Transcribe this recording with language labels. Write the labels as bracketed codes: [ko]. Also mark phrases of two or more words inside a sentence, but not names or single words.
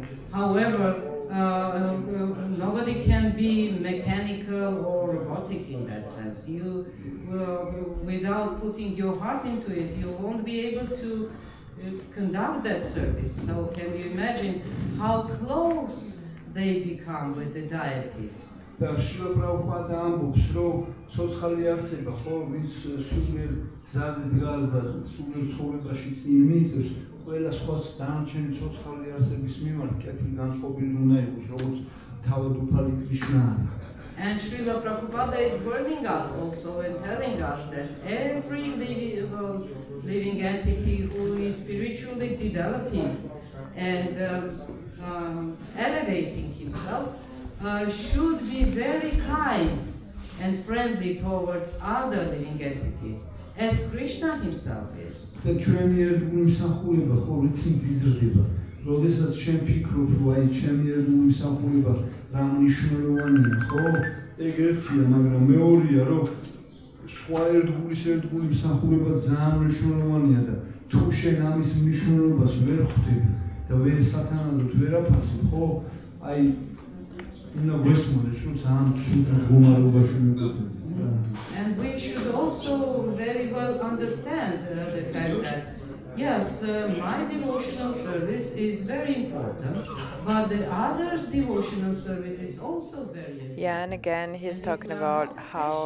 [en] However, nobody can be mechanical or robotic in that sense. Without putting your heart into it, you won't be able to conduct that service. So, can you imagine how close they become with the deities? [ka] და შილა პრაბჰუპადა ამბობს, რომ ცოცხალი არსება, ხო, ვინც სულიერ გზაზე დგას და სულიერ ცხოვრებაში წინ მიწევს, ყველა სხვა დანარჩენი ცოცხალი არსების მიმართ კეთილგანწყობილი უნდა იყოს, როგორც თავად უფალი კრიშნა არის. [en] And Srila Prabhupada is warning us also and telling us that every living entity who is spiritually developing and elevating himself should be very kind and friendly towards other living entities, as Krishna himself is. [ka] და ჩვენი ერთგული მსახურება ხო რითი იზრდება. როდესაც შენ ფიქრობ, რომ აი ჩემი ერთგული მსახურება რა მნიშვნელოვანია, ხო? ეგ ერთია, მაგრამ მეორეა, რომ სხვა ერთგული მსახურება ძალიან მნიშვნელოვანია და თუ შენ ამის მნიშვნელობას ვერ ხვდები და ვერ სათანადოდ ვერ აფასებ, ხო? აი უნდა გვესმოდეს, რომ ძალიან ცუდ მდგომარეობაში ვიყავი. [en] And we should also very well understand the fact that, yes, my devotional service is very important, but the others' devotional service is also very important. Yeah, and again, he's And if talking we are about not how